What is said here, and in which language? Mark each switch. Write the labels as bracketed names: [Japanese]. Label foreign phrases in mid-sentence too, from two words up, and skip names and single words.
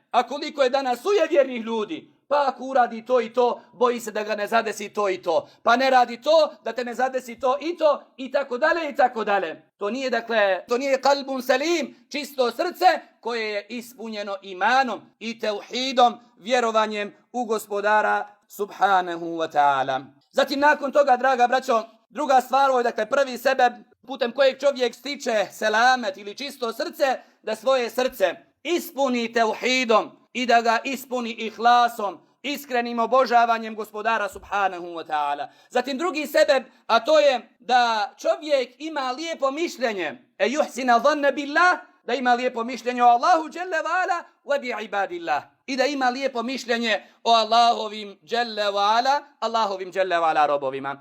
[Bosnian] A koliko je danas sujevjernih ljudi? Pa ako uradi to i to, boji se da ga ne zadesi to i to. Pa ne radi to, da te ne zadesi to i tako dalje i tako dalje. To nije, dakle, to nije [Arabic] قلب سليم, [Bosnian] čisto srce koje je ispunjeno imanom i teuhidom, vjerovanjem u gospodara [Arabic] سبحانه وتعالى. [Bosnian] Zatim nakon toga, draga braćo, druga stvar, ovo je, dakle, prvi sebeb putem kojeg čovjek stiče selamet ili čisto srce, da svoje srce ispuni teuhidom i da ga ispuni ihlasom, iskrenim obožavanjem gospodara [Arabic] سبحانه وتعالى. [Bosnian] Zatim drugi sebeb, a to je da čovjek ima lijepo mišljenje, [Arabic] يحسن الظن بالله, [Bosnian] da ima lijepo mišljenje o Allahu [Arabic] جل وعلا وبعباد الله, [Bosnian] i da ima lijepo mišljenje o Allahovim [Arabic] جل وعلا [Bosnian] robovima.